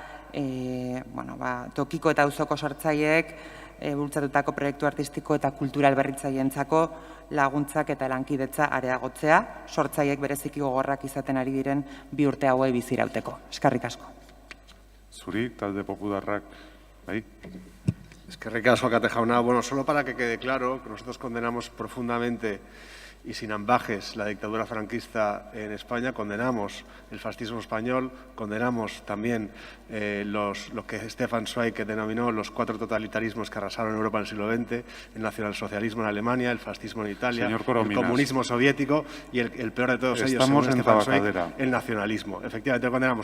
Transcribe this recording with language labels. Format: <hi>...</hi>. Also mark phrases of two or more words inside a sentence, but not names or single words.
<eu>tokiko eta auzoko sortzaileek bultzatutako proiektu artistiko eta kultural berritzaileentzako laguntzak eta lankidetza areagotzea, sortzaileek bereziki gogorrak izaten ari diren bi urte hauei bizirauteko. Eskerrik asko. Zuri, talde popularrak, bai? Eskerrik asko, Kate jauna.</eu> <es>Bueno, solo para que quede claro que nosotros condenamos profundamente y sin ambajes la dictadura franquista en España, condenamos el fascismo español, condenamos también lo que Stefan Zweig denominó los 4 totalitarismos que arrasaron Europa en el siglo XX, el nacionalsocialismo en Alemania, el fascismo en Italia, el comunismo soviético y el peor de todos ellos, según Stefan Zweig, el nacionalismo. Efectivamente, lo condenamos.</es>